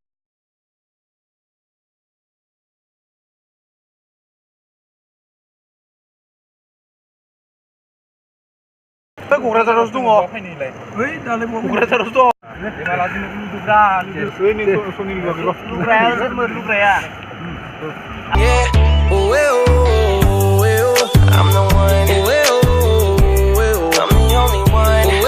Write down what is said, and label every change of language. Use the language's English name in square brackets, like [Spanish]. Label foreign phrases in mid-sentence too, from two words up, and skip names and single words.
[Bodo] क'क्राझारावसो दङ क'क्राझारावसो दङ लुग्राया [English] Yeah, oh, I'm the one. I'm the only one.